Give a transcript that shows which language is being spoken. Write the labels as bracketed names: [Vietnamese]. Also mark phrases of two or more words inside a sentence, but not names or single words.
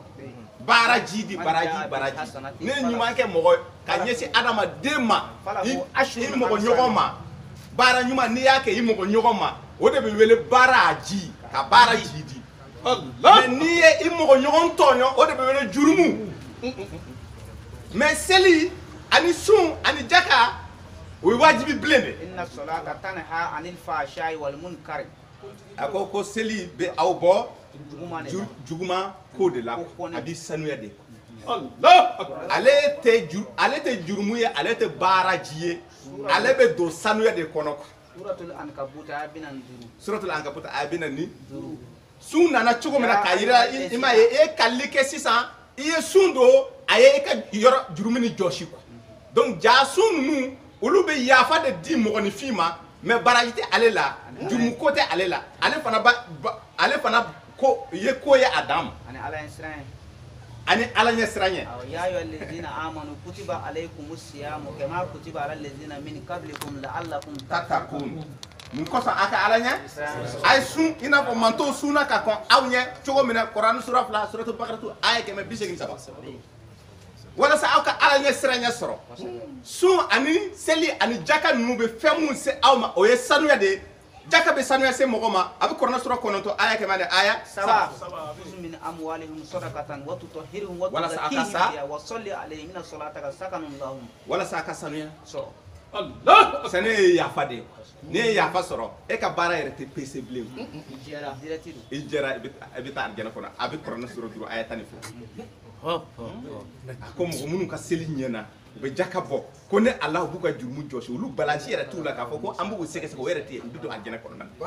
[Bambara] Baara ji di baraji ne ye ɲuman kɛ mɔgɔ ka ɲɛsin adamaden ma i mɔgɔ ɲɔgɔn ma baara ɲuman n'i y'a kɛ i mɔgɔ ɲɔgɔn ma o de bɛ wele baara ji ka baara ji di mais n'i ye i mɔgɔ ɲɔgɔn tɔɲɔ o de bɛ wele jurumu mais seli ani sun ani jaka o ye wajibi bilen de. [Arabic] إن الصلاة تنهى عن الفحشاء والمنكر [Bambara] a ko seli bɛ aw bɔ juguman ko de la a bɛ sanuya de. [Arabic] الله أكبر. [Bambara] ale tɛ jurumu ye ale tɛ baara ji ye ale bɛ don sanuya de kɔnɔ. suratul ankabut aya 45 suratul ankabut aya 45 sun nana cogo min na k'a yira i ma ye e kalili kɛ sisan i ye sun don a ye i ka yɔrɔ jurumu ni jɔsi [French] quoi donc [Bambara] ja sun ninnu olu bɛ yafa de di mɔgɔninfin ma mais baraji tɛ ale la jurumu ko tɛ ale la ale fana ko ye ko ye a dan ma ani ala ɲɛ siran ye ani ala ɲɛ siran ye. [Arabic] يا أيها الذين آمنوا كتب عليكم الصيام كما كتب على الذين من قبلكم لعلكم تتقون. [Bambara] Mun kosɔn a ka ala ɲɛ a ye sun i n'a fɔ mantow sunna ka kɔn aw ɲɛ cogo min na Kurani sura 2 suratul Baqaratu aya 183 walasa aw ka ala ɲɛ siran ɲɛ sɔrɔ. Sun ani seli ani jaka ninnu bɛ fɛn mun se aw ma o ye sanuya de ye. Jaka bɛ sanuya se mɔgɔ ma a bɛ Kurani sura 9 aya 100 aya 7 [Arabic] من أموالهم صدقة وتطهرهم وتزكيهم وصل عليهم إن صلاتك سكن لهم [Bambara] walasa a ka sanuya sɔrɔ. Allah. Sani ye yafa de ye n'i ye yafa sɔrɔ e ka baara yɛrɛ tɛ pese bilen. I jɛra i bɛ taa alijana kɔnɔ a bɛ Kurani sura 5 aya 12 a ko mɔgɔ minnu ka seli ɲɛna u bɛ jaka bɔ ko ne Ala b'u ka jurumu jɔsi olu balanci yɛrɛ t'u la k'a fɔ ko an b'u sɛgɛsɛgɛ o yɛrɛ tɛ yen u bɛ don alijana kɔnɔna na.